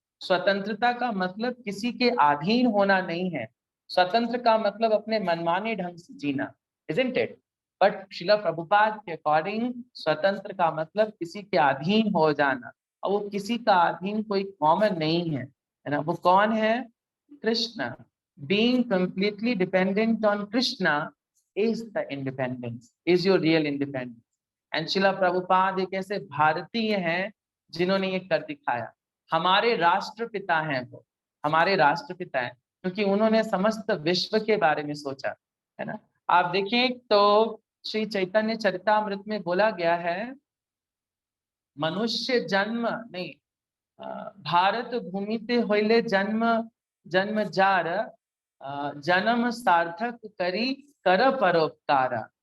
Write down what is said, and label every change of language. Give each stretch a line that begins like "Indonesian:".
Hindi: स्वतंत्रता का मतलब किसी के अधीन होना नहीं है। स्वतंत्र का मतलब अपने मनमाने ढंग से जीना,
English: isn't it?
Hindi: But Srila Prabhupada के अकॉर्डिंग स्वतंत्र का मतलब किसी के अधीन हो जाना, और वो किसी का अधीन कोई कॉमन नहीं है ना। वो कौन है? Krishna.
English: Being completely dependent on Krishna is the independence, is your real independence.
Hindi: And Srila Prabhupada एक ऐसे भारतीय हैं जिन्होंने ये कर दिखाया। हमारे राष्ट्रपिता हैं वो, हमारे राष्ट्रपिता हैं, क्योंकि उन्होंने समस्त विश्व के बारे में सोचा, है ना। आप देखें तो श्री चैतन्य चरितामृत में बोला गया है, मनुष्य जन्म नहीं,
Bangla: भारत भूमि पे होइले जन्म जन्म जार, जन्म सार्थक करी कर परोपकार।